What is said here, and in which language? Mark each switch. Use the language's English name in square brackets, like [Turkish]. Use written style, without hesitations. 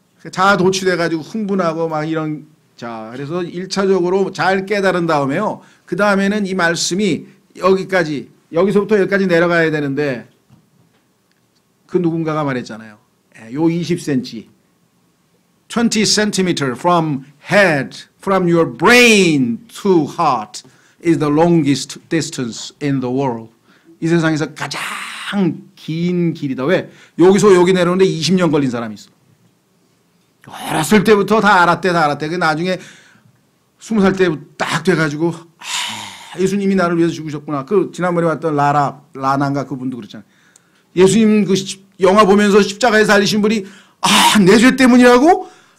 [Korean] 자 도취돼가지고 흥분하고 막 이런. 자, 그래서 1차적으로 잘 깨달은 다음에요. 그 다음에는 이 말씀이 여기까지, 여기서부터 여기까지 내려가야 되는데 그 누군가가 말했잖아요. [English] 요 20cm, 20cm from head, from your brain to heart is the longest distance in the world. [Korean] 이 세상에서 가장 긴 길이다. 왜? 여기서 여기 내려오는데 20년 걸린 사람이 있어. 어렸을 때부터 다 알았대. 그 나중에 20살 때 딱 돼가지고 예수님이 나를 위해서 죽으셨구나. 그 지난번에 왔던 라나인가 그분도 그렇잖아요. 예수님 그 영화 보면서 십자가에 살리신 분이 내 죄 때문이라고?